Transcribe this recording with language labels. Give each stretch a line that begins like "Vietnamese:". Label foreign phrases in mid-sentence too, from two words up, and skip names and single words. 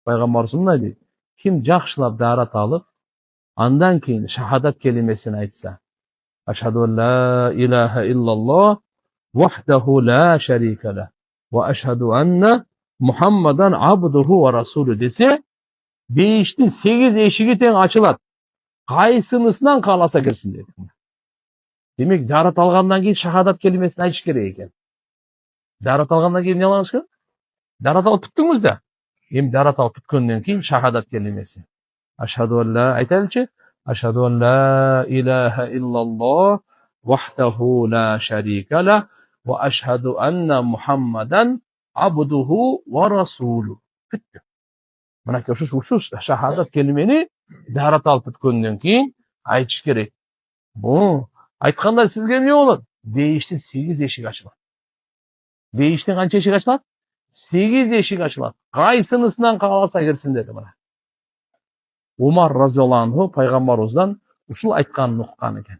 Kyrgyz: Пайгамбарыбыз мындай дейт: ким жакшылап даарат алып, андан кийин шахадат келимесин айтса,
Arabic: أشهد أن لا إله إلا الله وحده لا شريك له وأشهد أن محمدا عبده ورسوله
Kyrgyz: десе, бейиштин 8 эшиги тең ачылат. Кайсынысынан кааласа кирсин дейт. Демек, даарат алгандан кийин шахадат келимесин айтыш керек экен. Даарат алгандан кийин эмне кылыш керек? Даарат алып бүттүңүз да. Эми даарат алып бүткөндөн кийин шахадат келимеси.
Arabic: أشهد أن لا,
Kyrgyz: айтайлычы?
Arabic: أشهد أن لا إله إلا الله وحده لا شريك له وأشهد أن محمدا عبده ورسوله.
Kyrgyz: Бүттү. Мынакей ушу шахадат келимени даарат алып бүткөндөн кийин айтыш керек. Бу айтканда сизге эмне болот? Бейиштин 8 эшиги ачылат. Бейиштин канча эшиги ачылат? 8 эшиги ачылат. Кайсынысынан кааласа кирсин деди мына. Умар
Arabic: رضي الله عنه
Kyrgyz: пайгамбарыбыздан ушул айтканын уккан экен.